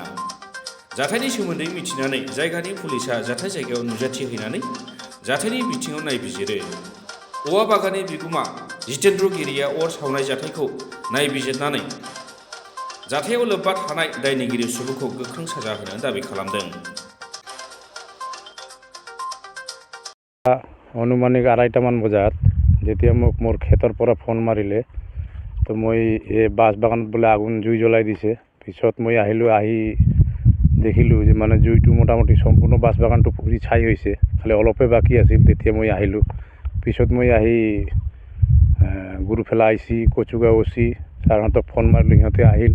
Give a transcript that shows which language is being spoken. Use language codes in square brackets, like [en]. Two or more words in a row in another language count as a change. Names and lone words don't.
[brx] जाथायनि सोमोन्दै मिथिनानै जायगानि पुलिसा जाथाय जायगायाव नुजाथिहैनानै जाथायनि बिथिङाव नायबिजिरो। औवा बागाननि बिगुमा जितेन्द्रगिरिया अर सावनाय जाथायखौ नायबिजिरनानै जाथायाव लोब्बा थानाय दायनिगिरि सुबुंखौ गोख्रों साजा होनो दाबि खालामदों। [as] अनुमानिक 2:30মান বজাত যেতিয়া মোক মোৰ ক্ষেতৰ পৰা ফোন মাৰিলে, তো মই এই বাঁচ বাগানত বোলে আগুন জুই জ্বলাই দিছে। পিছত মই আহিলোঁ, আহি দেখিলোঁ যে মানে জুইটো মোটামুটি সম্পূৰ্ণ বাঁচ বাগানটো পুৰি ছাই হৈছে, খালি অলপে বাকী আছিল। তেতিয়া মই আহিলোঁ। পিছত মই আহি গুৰুফেলা আইচি, কচুগাঁও অচি ছাৰহঁতক ফোন মাৰিলোঁ, সিহঁতে আহিল।